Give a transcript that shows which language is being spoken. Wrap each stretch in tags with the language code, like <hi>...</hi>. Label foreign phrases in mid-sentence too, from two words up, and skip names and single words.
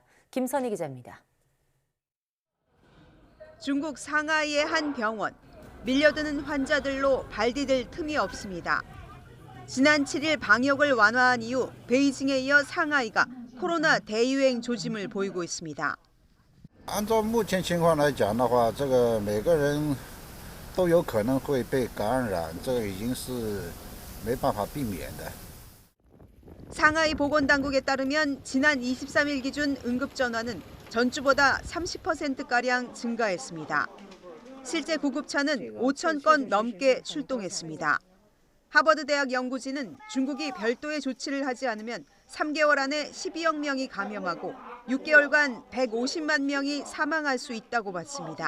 <ko>김선희 기자입니다. 중국 상하이의 한 병원. 밀려드는 환자들로 발 디딜 틈이 없습니다. 지난 7일 방역을 완화한 이후 베이징에 이어 상하이가 코로나 대유행 조짐을 보이고 있습니다.</ko> <zh>按照目前情况来讲的话，这个每个人都有可能会被感染，这个已经是没办法避免的。</zh> <ko>상하이 보건당국에 따르면 지난 23일 기준 응급전화는 전주보다 30%가량 증가했습니다. 실제 구급차는 5천 건 넘게 출동했습니다. 하버드대학 연구진은 중국이 별도의 조치를 하지 않으면 3개월 안에 12억 명이 감염하고 6개월간 150만 명이 사망할 수 있다고 봤습니다.</ko>